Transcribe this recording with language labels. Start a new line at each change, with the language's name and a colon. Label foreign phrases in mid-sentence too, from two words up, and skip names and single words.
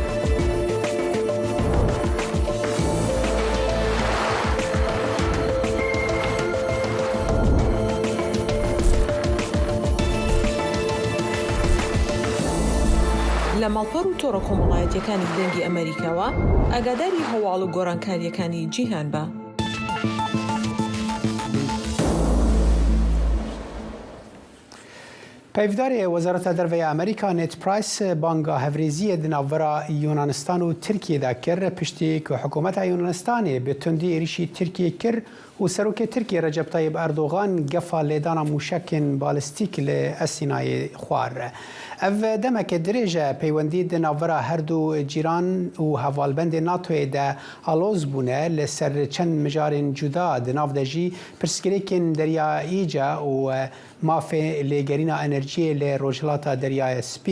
Central Kurdish: لە ماڵپەڕ و تۆڕە کۆمەڵایەتیەکانی دەنگی ئەمریکاوە ئاگاداری هەواڵ و گۆڕانکاریەکانی جیهان بە.
Kurdish: پەیوەداری وەزارەتە دەرەوەی ئەمریکا نێت پرایس بانگا هەڤرێزیە di navbera Yunanistan û Tirkiyeyê kir piştî ku hikûmeta Yunanistanê bi tundî êrişî Tirkiyeyê kir û serokê Tirkiye Recep Tayyip Erdogan gefa lêdana mûşekên balîstîk li Esînayê xwar. Ev demeke dirêj e peywendî di navbera her du cîran û hevalbendê NATOyê de aloz bûne li ser çend mijarên cuda di nav de jî pirsgirêkên deryayî ce û mafê lêgerîna enerjiyê li Rojhilata Deryaya Spî.